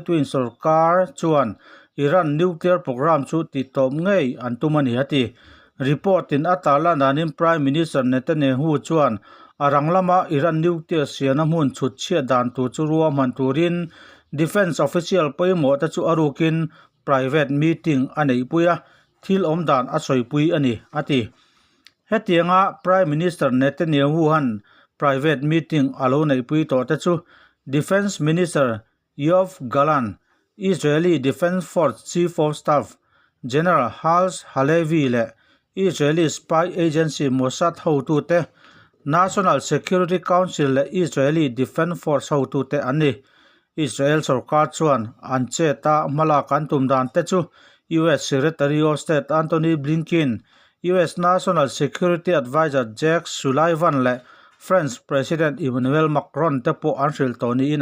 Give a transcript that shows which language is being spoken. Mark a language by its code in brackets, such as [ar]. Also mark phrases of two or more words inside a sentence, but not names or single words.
[lus] wing sarkar chuan Iran [en] nuclear program [lus] chu ti tom ngei antumani ati report in atala nanin Prime Minister Netanyahu chuan aranglama Iran nuclear siana mun chut chia dan tu chu ruam man turin [en] defense official [lus] poimo ta chu arukin [en] private meeting [lus] anei puya thil omdan asoipui ani ati hetianga Prime Minister Netanyahu han [en] private meeting [lus] alo nei pui to ta chu Defense Minister Yoav Gallant Israeli Defense Force Chief of Staff General Hals Halevi le Israeli Spy Agency Mossad hotu te National Security Council le Israeli Defense Force hotu te ani Israel sarkar chuan anche ta malakan tumdan te chu US Secretary of State Antony Blinken US National Security Advisor Jake Sullivan le French President Emmanuel Macron te po anril toni in